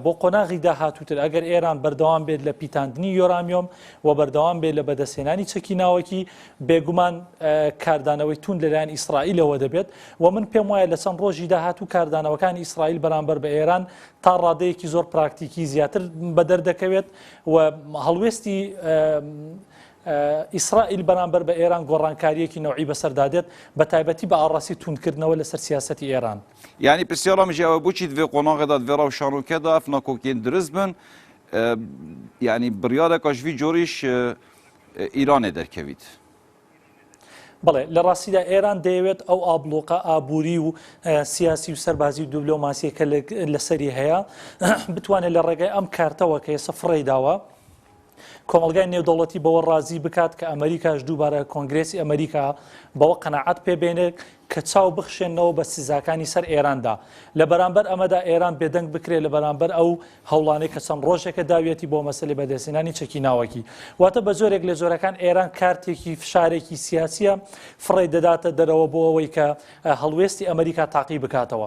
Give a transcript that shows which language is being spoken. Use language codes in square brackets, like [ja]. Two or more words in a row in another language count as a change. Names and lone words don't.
[ckb] بۆ قۆناغی داهاتووتر ئەگەر ئێران بەردەوام بێت لە پیتاندنی یۆرانیۆم و بەردەوام بێت لە بەدەستێنانی چەکی ناوەکی بێگومان کاردانەوەی تون لەلایەن ئیسرائیلەوە دەبێت و من پێم وایە لە چەند ڕۆژی داهاتوو کاردانەوەکانی ئیسرائیل بەرامبەر بە ئێران تا ڕادەیەکی زۆر پراکتیکی زیاتر بەدەردەکەوێت و هەڵوێستی ئیسرائیل بەرامبەر بە ئێران گۆڕانکاریەکی نەوعی بەسەردادێت بە تایبەتی بە ئاڕاستی تونکردنەوە لەسەر سیاسەتی ئێران [ku] يعني بسیارا مجاوب بوچی دوی قۆناغێدا دوێرا و شانۆکەدا ئەفناکۆکێن درست بن يعني بڕیارێکا ژوی جۆریش ئیرانێ دەرکەویت [ckb] بەڵێ لە ڕاستیدا ئێران دەیەوێت ئەو ئابلۆقە ئابووری و سیاسی و سەربازی و دیبلۆماسیە کە لەسەری هەیە بتوانێت لە ڕێگەی ئەم کارتەوە کە ئێستا فڕێی داوە کۆمەلگای نێودەوڵەتی بەوە ڕازی بکات کە ئەمریکاش دووبارە کۆنگرێسی ئەمریکا بەوە قەناعەت پێبێنێت کە چاو بخشێنەوە بە سزاکانی سەر ئێراندا لە بەرامبەر ئەمەدا ئێران بێدەنگ بکرێت لە بەرامبەر ئەو هەوڵانەی کە چەند ڕۆژێکە داوێتی بۆ مەسەلەی بەدەستێنانی چەکی ناوەکی واتە بە جۆرێک لە جۆرەکان ئێران کارتێکی فشارێکی سیاسیە فڕێ دەداتە دەرەوە بۆ ئەوەی کە هەڵوێستی ئەمریکا تاقی بکاتەوە